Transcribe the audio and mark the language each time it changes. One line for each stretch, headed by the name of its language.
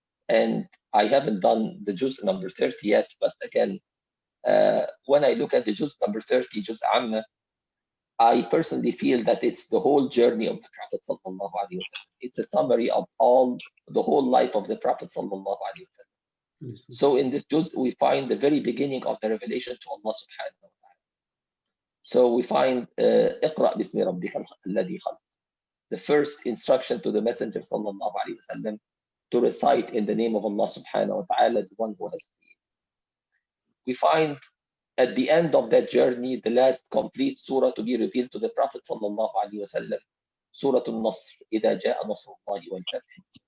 English: And I haven't done the juz number 30 yet, but again, when I look at the juz number 30, juz Amma, I personally feel that it's the whole journey of the Prophet sallallahu alaihi wasallam. It's a summary of the whole life of the Prophet sallallahu alaihi wasallam. So in this juz, we find the very beginning of the revelation to Allah subhanahu wa ta'ala. So we find
Arabic: اقرأ باسم ربك الذي خلق.
English: The first instruction to the Messenger sallallahu alaihi wasallam to recite in the name of Allah subhanahu wa ta'ala, the one who has created. We find at the end of that journey, the last complete surah to be revealed to the Prophet sallallahu alaihi wasallam, Surah Al-Nasr,
Arabic: إذا جاء نصر الله والفتح.